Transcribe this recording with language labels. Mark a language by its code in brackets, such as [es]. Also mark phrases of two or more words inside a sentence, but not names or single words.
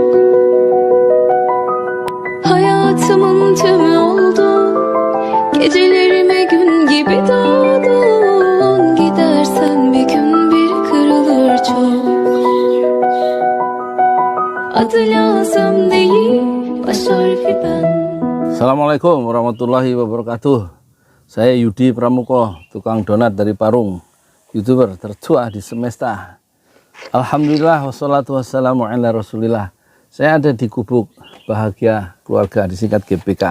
[tr] Hayatımın tümü oldu. Gecelerime gün gibi doğdun. Gidersen bir gün bir kırılır çok. Adı lazım değil, baş harfi ben. [ar] السلام عليكم ورحمة الله وبركاته. [id] Saya Yudi Pramuko, tukang donat dari Parung, YouTuber tertua di semesta. [ar] الحمد لله والصلاة والسلام على رسول الله. [id] Saya ada di Gubuk Bahagia Keluarga, disingkat GBK.